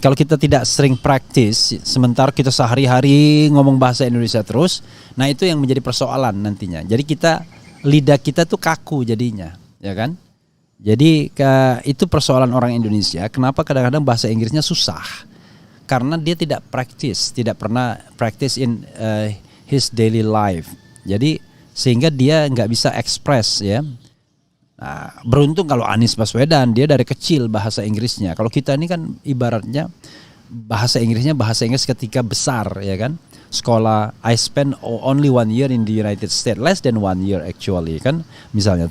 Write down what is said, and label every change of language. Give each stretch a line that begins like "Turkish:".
Indonesian: Kalau kita tidak sering practice, sementara kita sehari-hari ngomong bahasa Indonesia terus, nah itu yang menjadi persoalan nantinya. Jadi lidah kita tuh kaku jadinya, ya kan? Jadi itu persoalan orang Indonesia. Kenapa kadang-kadang bahasa Inggrisnya susah? Karena dia tidak pernah practice
English: in his daily life.
Indonesian: Jadi sehingga dia nggak bisa express ya. Nah, beruntung kalau Anies Baswedan dia dari kecil bahasa Inggrisnya. Kalau kita ini kan ibaratnya bahasa Inggris ketika besar ya kan.
English: Sekolah, I spend only 1 year in the United States, less than 1 year actually
Indonesian: kan misalnya.